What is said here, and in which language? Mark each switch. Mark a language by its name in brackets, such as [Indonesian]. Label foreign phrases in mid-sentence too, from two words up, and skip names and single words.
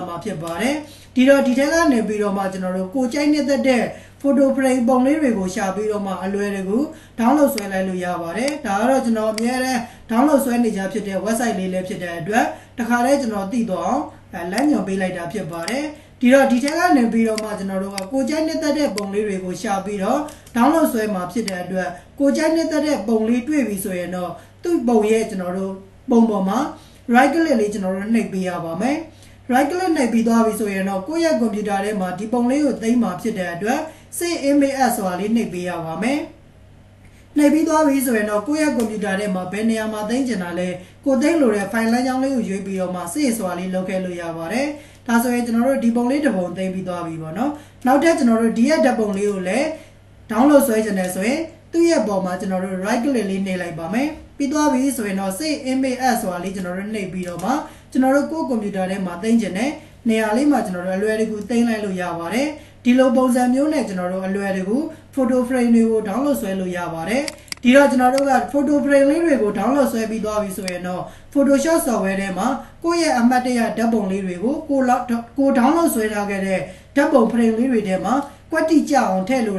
[Burmese] မှာဖြစ်ပါတယ်ဒီတော့ဒီထက်ကနေပြီးတော့မှကျွန်တော်တို့ကိုကြိုက်နေတဲ့ [English] photo frame [Burmese] ပုံလေးတွေကိုရှာပြီးတော့မှအလွယ်တကူ download ဆွဲလိုက်လို့ရပါတယ်ဒါကတော့ကျွန်တော်အများနဲ့ download ဆွဲနေကြဖြစ်တဲ့ website လေးလည်းဖြစ်တဲ့အတွက်တခါတည်းကျွန်တော်သိတော့လမ်းညွှန်ပေးလိုက်တာဖြစ်ပါတယ်ဒီတော့ဒီထက်ကနေပြီးတော့မှကျွန်တော်တို့ကကိုကြိုက်နေတဲ့ပုံလေးတွေကိုရှာပြီးတော့ download ဆွဲမှာဖြစ်တဲ့အတွက်ကိုကြိုက်နေတဲ့ပုံလေးတွေ့ပြီဆိုရင်တော့သူ့ပုံရဲ့ကျွန်တော်တို့ပုံပေါ်မှာ [English] right click [Burmese] လေးကျွန်တော်တို့နှိပ်ပေးရပါမယ် [English] right click [Burmese] နှိပ်ပြီးသွားပြီဆိုရင်တော့ကိုယ့်ရဲ့ computer ထဲမှာဒီပုံလေးကိုသိမ်းမှာဖြစ်တဲ့အတွက် [English] save image as [Burmese] ဆိုတာလေးနှိပ်ပေးရပါမယ်နှိပ်ပြီးသွားပြီဆိုရင်တော့ကိုယ့်ရဲ့ computer ထဲမှာဘယ်နေရာမှာသိမ်းချင်တာလဲကိုသိမ်းလို့တဲ့ file လမ်းကြောင်းလေးကိုရွေးပြီးတော့မှ save ဆိုတာလေးလုပ်ခဲ့လို့ရပါတယ်ဒါဆိုရင်ကျွန်တော် တို့ဒီပုံလေးတစ်ပုံသိမ်းပြီးသွားပြီပေါ့နော်နောက်ထပ်ကျွန်တော်တို့ဒီရဲ့ဓာတ်ပုံလေးကိုလည်း download ဆွဲချင်တယ်ဆိုရင်သူ့ရဲ့ပေါ်မှာကျွန်တော်တို့ [English] right click [Burmese] လေးနှိပ်လိုက်ပါမယ်ပြီးသွားပြီဆိုရင်တော့ [English] save image as [Burmese] ဆိုတာလေးကျွန်တော်တို့နှိပ်ပြီးတော့မှကျွန်တော်တို့ကိုယ့် computer ထဲမှာသိမ်းချင်တဲ့ နေရာလေးမှာကျွန်တော်တို့အလွယ်တကူသိမ်းလိုက်လို့ရပါတယ်ဒီလိုပုံစံမျိုးနဲ့ကျွန်တော်တို့အလွယ်တကူ [English] photo frame [Burmese] တွေကို download ဆွဲလို့ရပါတယ်ဒီတော့ကျွန်တော်တို့က [English] photo frame [Burmese] လေးတွေကို download ဆွဲပြီးသွားပြီဆို ရင်တော့ Photoshop software ထဲမှာကိုယ့်ရဲ့အမှတ်တရဓာတ်ပုံလေးတွေကိုကို download ဆွဲထားခဲ့တဲ့ဓာတ်ပုံ frame လေးတွေထဲမှာကွက်တိကြအောင်ထည့်လို့